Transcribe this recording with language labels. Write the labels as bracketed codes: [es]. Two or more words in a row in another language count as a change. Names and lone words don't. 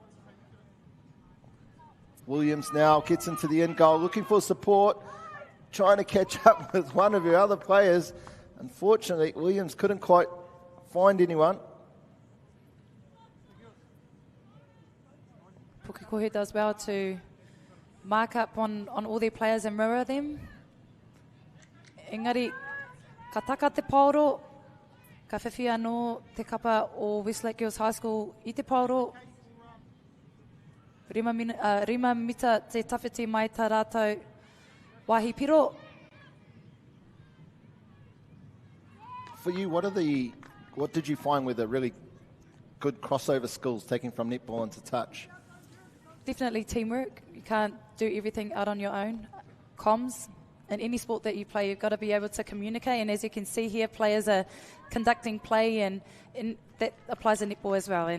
[en] Williams now gets into the end goal, looking for support, trying to catch up with one of her other players. Unfortunately, Williams couldn't quite find anyone. Pukekohe does well to mark up on all their players and mirror them. [mi] Engari, ka taka te pauro, ka whiwhi anō te kapa o Westlake Girls High School I te pauro. Rima mita te tawhiti mai tā rātou wahi piro. [en] For you, what did you find were the really good crossover skills taking from netball into touch? Definitely teamwork. You can't do everything out on your own. Comms. In any sport that you play, you've got to be able to communicate. And as you can see here, players are conducting play, and that applies to netball as well.